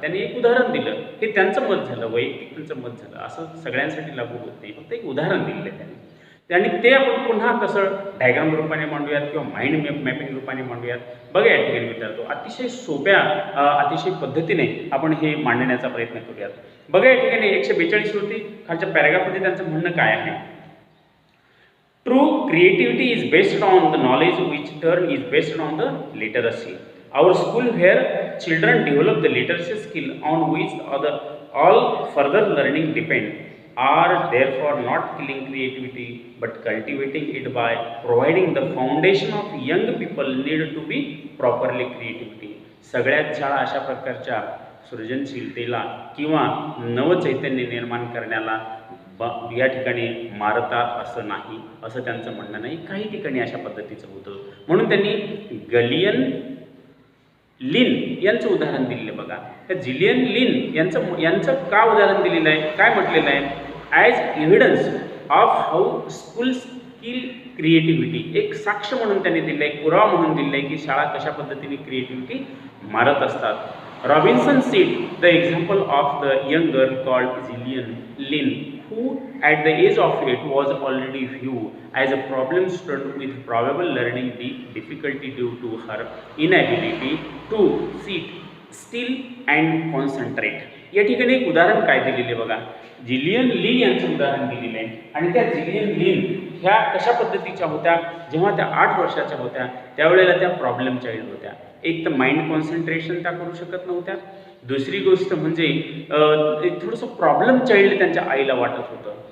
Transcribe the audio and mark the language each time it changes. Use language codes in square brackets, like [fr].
[mr] त्यांनी एक उदाहरण दिलं, हे त्यांचं मत झालं, वैयक्तिक त्यांचं मत झालं, असं सगळ्यांसाठी लागू होत नाही, फक्त एक उदाहरण दिलेलं आहे त्यांनी. आणि ते आपण पुन्हा कसं डायग्राम रूपाने मांडूयात किंवा माइंड मॅपिंग रूपाने मांडूयात. बघा या ठिकाणी मित्रांनो, अतिशय सोप्या अतिशय पद्धतीने आपण हे मांडण्याचा प्रयत्न करूयात. बघा या ठिकाणी 142 वरती खालच्या पॅराग्राफमध्ये त्यांचं म्हणणं काय आहे. [en] True creativity is based on the knowledge, which turn is based on the literacy. Our school where children develop the literacy skill on which all further learning depend are therefore not killing creativity but cultivating it by providing the foundation of young people need to be properly creativity. [mr] सगळ्यात शाळा अशा प्रकारच्या सृजनशीलतेला किंवा नवचैतन्य निर्माण करण्याला या ठिकाणी मारतात असं नाही, असं त्यांचं म्हणणं नाही. काही ठिकाणी अशा पद्धतीचं होतं, म्हणून त्यांनी जिलियन लिन यांचं उदाहरण दिलेलं. बघा त्या जिलियन लिन यांचं का उदाहरण दिलेलं आहे, काय म्हटलेलं आहे, [en] As evidence of how schools kill creativity. [mr] एक साक्ष म्हणून त्यांनी दिलं आहे, पुरावा म्हणून दिलं आहे की शाळा कशा पद्धतीने क्रिएटिव्हिटी मारत असतात. [en] Robinson said the example of the young girl called Gillian Lynn, who at the age of 8 was already viewed as a problem student with probable learning difficulty due to her inability to sit still and concentrate. [mr] या ठिकाणी एक उदाहरण काय दिलेले बघा, Jillian लिन यांचं उदाहरण दिलेलं आहे. आणि त्या जिलियन लिन ह्या कशा पद्धतीच्या होत्या, जेव्हा त्या 8 वर्षाच्या होत्या त्यावेळेला त्या प्रॉब्लेम चाइल्ड होत्या. एक तर माइंड कॉन्सन्ट्रेशन त्या करू शकत नव्हत्या, दुसरी गोष्ट म्हणजे थोडंसं प्रॉब्लेम चाइल्ड त्यांच्या आईला वाटत होतं.